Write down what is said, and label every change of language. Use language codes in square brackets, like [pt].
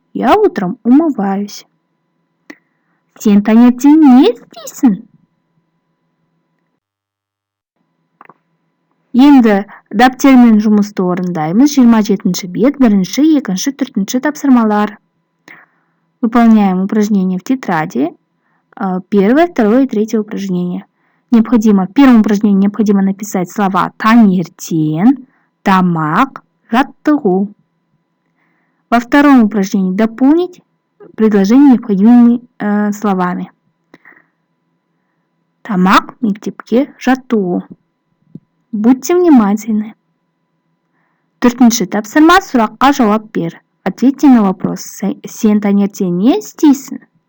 [ru] Я утром умываюсь. [kk] Сен таңертең не істейсің? Енді дәптермен жұмысты орындаймыз. 27-ші бет, 1-ші, 2-ші, 4-ші тапсырмалар. [ru] Выполняем упражнения в тетради. Первое, второе и третье упражнение. В первом упражнении необходимо написать слова таңертең, тамақ, жаттығу. Во втором упражнении дополнить предложение необходимыми словами. [kk] Тамақ, мектепке, жаттығу. [ru] Будьте внимательны. [kk] 4-ші тапсырма, сұраққа жауап бер. [ru] Ответьте на вопрос. [kk] Сен таңертең не істейсің?